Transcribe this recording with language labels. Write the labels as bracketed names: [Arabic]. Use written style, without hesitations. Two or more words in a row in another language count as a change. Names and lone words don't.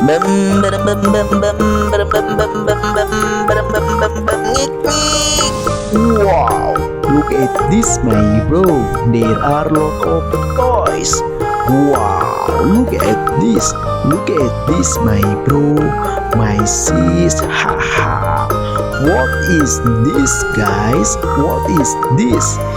[English] Bam bam bam bam bam bam bam bam bam bam bam bam bam bam ngik ngik. Wow, look at this my bro, there are lot of toys. Wow, look at this my bro, my sis, haha. What is this guys? What is this?